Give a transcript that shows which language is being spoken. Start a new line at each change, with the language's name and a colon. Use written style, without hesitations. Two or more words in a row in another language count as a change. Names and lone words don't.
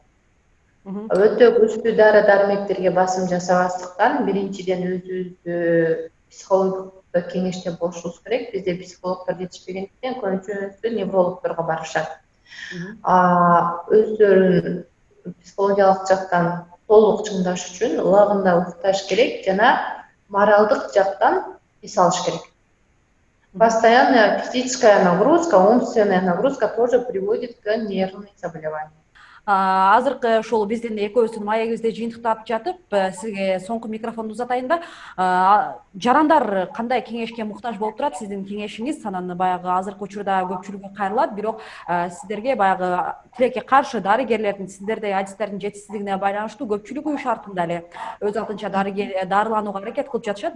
Kyrgyz: Өтө күчтүү дары дармектерге басым жасабастыктан, биринчиден өзүбүздү психологдук кеңеште болушубуз керек. Бизде психологдор жетишпегендиктен көбүнчөсү неврологдорго барышат. Өздөрүн психологиялык жактан толук чыңдаш үчүн убагында укташ керек жана моралдык жактан эс алыш керек.
Russian: Постоянная физическая нагрузка, умственная нагрузка тоже приводит к нервным заболеваниям.
Kyrgyz: Азыркы ошол биздин экөөбүздүн маегибизде жыйынтыктап жатып, сизге соңку микрофонду узатайын да. Жарандар кандай кеңешке муктаж болуп турат? Сиздин кеңешиңиз анан баягы азыркы учурда көпчүлүккө кайрылат, бирок сиздерге баягы тилекке каршы дарыгерлердин, сиздердей адистердин жетишсиздигине байланыштуу көпчүлүгү үй шартында эле өз алдынча дарыланууга аракет кылып жатышат.